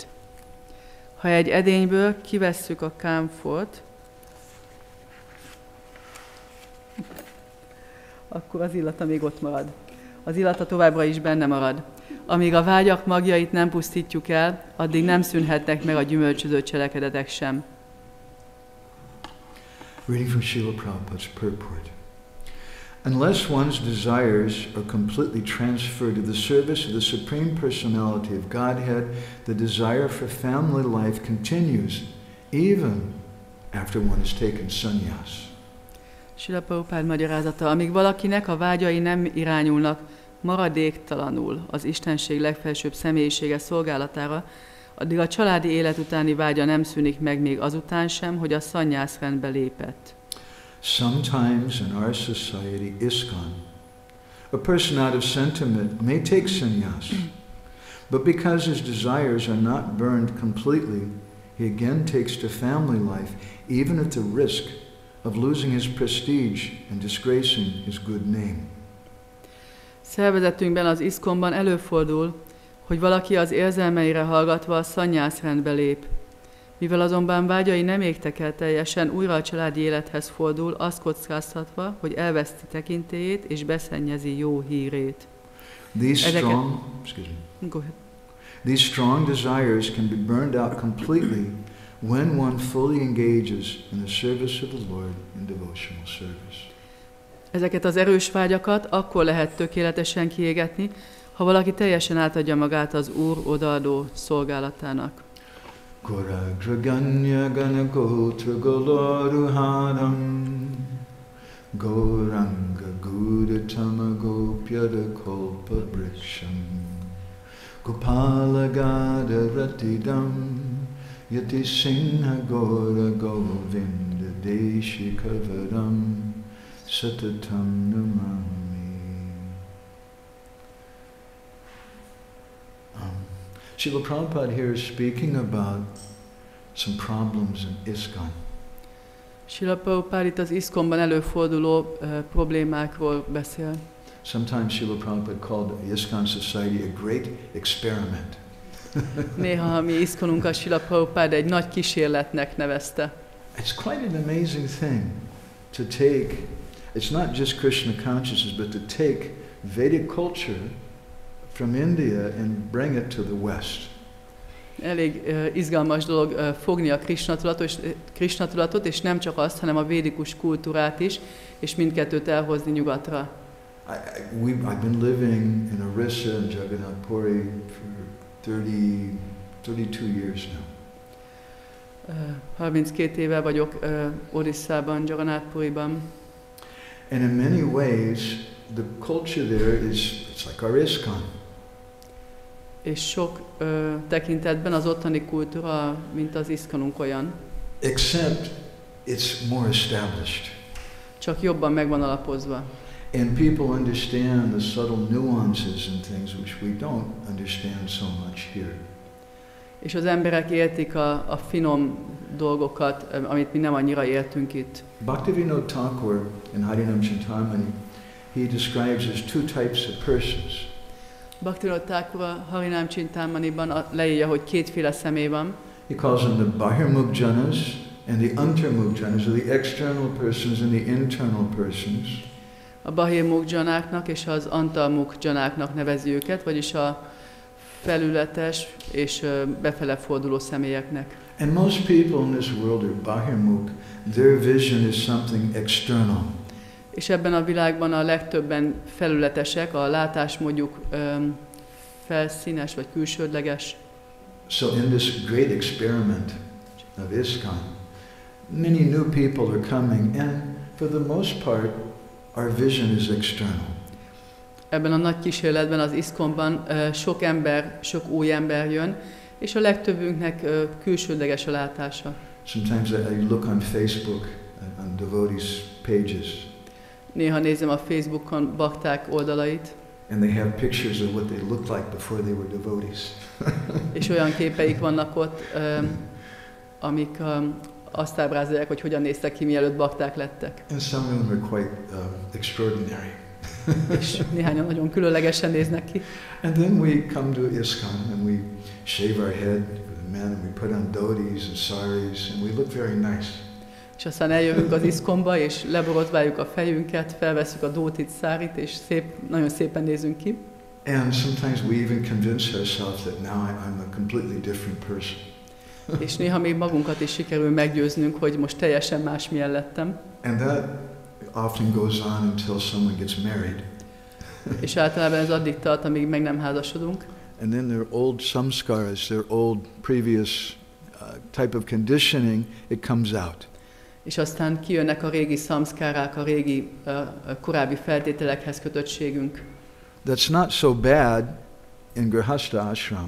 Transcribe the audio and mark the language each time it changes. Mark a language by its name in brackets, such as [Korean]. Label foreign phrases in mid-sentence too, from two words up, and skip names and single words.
[Hungarian] Ha egy edényből kivesszük a kámfort, akkor az illata még ott marad. Az illata továbbra is benne marad. Amíg a vágyak magjait nem pusztítjuk el, addig nem szűnhetnek meg a gyümölcsöző cselekedetek sem. [English] Reading from Srila Prabhupada's purport. Unless one's desires are completely transferred to the service of the Supreme Personality of Godhead, the desire for family life continues even after one has taken sannyas. [Hungarian] Srila Prabhupád magyarázata, amíg valakinek a vágyai nem irányulnak maradéktalanul az Istenség legfelsőbb személyisége szolgálatára, addig a családi élet utáni vágya nem szűnik meg még azután sem, hogy a szannyászrendbe lépett. [English] Sometimes in our society, ISKCON, a person out of sentiment may take sannyas, but because his desires are not burned completely, he again takes to family life, even at the risk of losing his prestige and disgracing his good name. [Hungarian] Szervezetünkben, az ISKCON-ban előfordul, hogy valaki az érzelmeire hallgatva a szannyászrendbe lép. Mivel azonban vágyai nem égtek el teljesen, újra a családi élethez fordul, azt kockáztatva, hogy elveszti tekintélyét és beszennyezi jó hírét. [English] These strong desires can be burned out completely when one fully engages in the service of the Lord in devotional service. [Hungarian] Ezeket az erős vágyakat akkor lehet tökéletesen kiégetni, ha valaki teljesen átadja magát az Úr odaadó szolgálatának. [Sanskrit] Goragraganya ganagotra goloruharam Goranga gudatama gopyada kolpa briksham Gopala gada ratidam Yati singha gora govinda deshi kavaram Satatam namami. [English] Srila Prabhupada here is speaking about some problems in ISKCON. [Hungarian] Srila Prabhupada itt az ISKCON-ban előforduló problémákról beszél. [English] Sometimes Srila Prabhupada called the ISKCON society a great experiment. [Hungarian] Néha a mi ISKCON-unkat Srila Prabhupada egy nagy kísérletnek nevezte. [English] It's quite an amazing thing to take, it's not just Krishna consciousness, but to take Vedic culture from India and bring it to the West. [Hungarian] Elég izgalmas dolog fogni a Krisna-tudatot, és nem csak azt, hanem a védikus kultúrát is, és mindkettőt elhozni nyugatra. [English] I've been living in Orissa and Jagannath Puri for 32 years now. [Hungarian] 32 éve vagyok Orissában, Jagannath Puriban. [English] And in many ways, the culture there it's like our ISKCON. [Hungarian] És sok tekintetben az ottani kultúra, mint az ISKCON-unk olyan. [English] Except it's more established. [Hungarian] Csak jobban meg van alapozva. [English] And people understand the subtle nuances and things which we don't understand so much here. [Hungarian] És az emberek értik a finom dolgokat, amit mi nem annyira értünk itt. [English] Bhaktivinoda Thakur in Harinam Chintamani, he describes as two types of persons. [Hungarian] Bhaktivinoda Thakur a Harinam Chintamaniban leírja, hogy kétféle személy van. [English] He calls them the [Sanskrit] Bahirmukh Janas [English] and the [Sanskrit] Antarmukh Janas, [English] or the external persons and the internal persons. [Hungarian] A [Sanskrit] Bahirmukh Janáknak [Hungarian] és az [Sanskrit] Antarmukh Janáknak [Hungarian] nevezi őket, vagyis a felületes és befele forduló személyeknek. [English] And most people in this world are Bahirmukh. Their vision is something external. [Hungarian] És ebben a világban a legtöbben felületesek, a látásmódjuk felszínes vagy külsődleges. [English] So in this great experiment of ISKCON, many new people are coming, and for the most part, our vision is external. [Hungarian] ebben a nagy kísérletben, az ISKCON-ban sok ember, sok új ember jön, és a legtöbbünknek külsődleges a látása. [English] Sometimes I look on Facebook, on devotees' pages. [Hungarian] Néha nézem a Facebookon bakták oldalait. [English] And they have pictures of what they looked like before they were devotees. [Hungarian] És olyan képeik vannak ott, amik azt ábrázolják, hogy hogyan néztek ki, mielőtt bakták lettek. [English] And some of them are quite extraordinary. [Hungarian] És néhányan nagyon különlegesen néznek ki. [English] And then we come to ISKCON and we shave our head for the men and we put on dhotis and saris and we look very nice. [Hungarian] És aztán eljövünk az ISKCON-ba, és leborotváljuk a fejünket, felvesszük a dótit, szárit, és nagyon szépen nézünk ki. [English] And sometimes we even convince ourselves that now I'm a completely different person. [Hungarian] És néha még magunkat is sikerül meggyőznünk, hogy most teljesen másmilyen lettem. [English] And that often goes on until someone gets married. [Hungarian] És általában ez addig tart, amíg meg nem házasodunk. [English] And then their old samskaras, their old previous type of conditioning, it comes out. [Hungarian] És aztán kijönnek a régi szamszkárák, a régi korábbi feltételekhez kötöttségünk. [English] That's not so bad in [Sanskrit] Grihastha ashram.